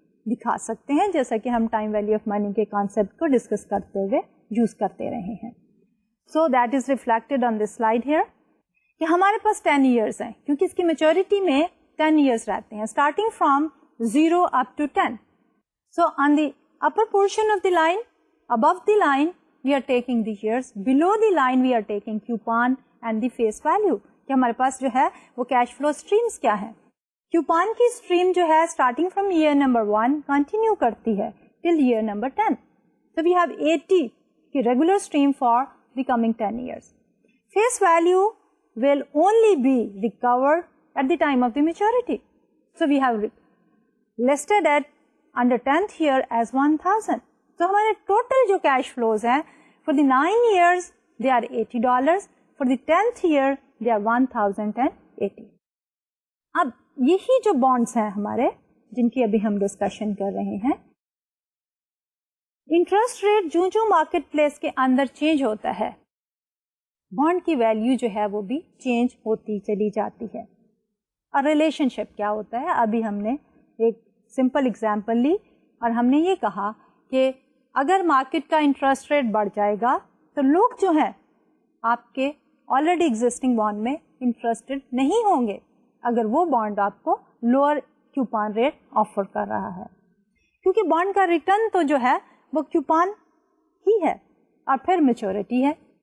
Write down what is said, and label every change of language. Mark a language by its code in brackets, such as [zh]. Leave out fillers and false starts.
[ur] دکھا سکتے ہیں, جیسا کہ ہم ٹائم ویلیو آف منی کے کانسیپٹ کو ڈسکس کرتے ہوئے یوز کرتے رہے ہیں. [en] so that is reflected on this slide here [ur] کہ ہمارے پاس 10 ایئرس ہیں, کیونکہ اس کی میچورٹی میں 10 ایئرس رہتے ہیں, [en] Starting from 0 up to 10. So on the upper portion of the line, above the line we are taking the years, below the line we are taking coupon and the face value. [ur] کہ ہمارے پاس جو ہے وہ cash flow streams کیا ہے. Coupon کی stream جو ہے starting from year number 1 continue کرتی ہے ٹل year number 10. [en] So we have 80 [ur] کی regular stream for [en] the coming 10 years. Face value will only be recovered at the time of the maturity. So we have listed at under 10th year as 1000. So [ur] ہمارے total جو cash flows ہیں [en] for the 9 years they are $80, for the 10th year they are 1080. [ur] اب یہی جو bonds ہیں ہمارے جن کی ابھی ہم ڈسکشن کر رہے ہیں, انٹرسٹ ریٹ جو جو مارکیٹ پلیس کے اندر چینج ہوتا ہے بانڈ کی ویلیو جو ہے وہ بھی چینج ہوتی چلی جاتی ہے. اور ریلیشن شپ کیا ہوتا ہے, ابھی ہم نے ایک سمپل اگزامپل لی اور ہم نے یہ کہا کہ اگر مارکیٹ کا انٹرسٹ ریٹ بڑھ جائے گا تو لوگ جو ہیں آپ کے آلریڈی ایگزسٹنگ بانڈ میں انٹرسٹڈ نہیں ہوں گے اگر وہ بانڈ آپ کو لوور کوپان ریٹ آفر کر رہا ہے, کیونکہ بانڈ کا ریٹرن تو جو ہے وہ کوپان ہی ہے اور پھر میچورٹی ہے.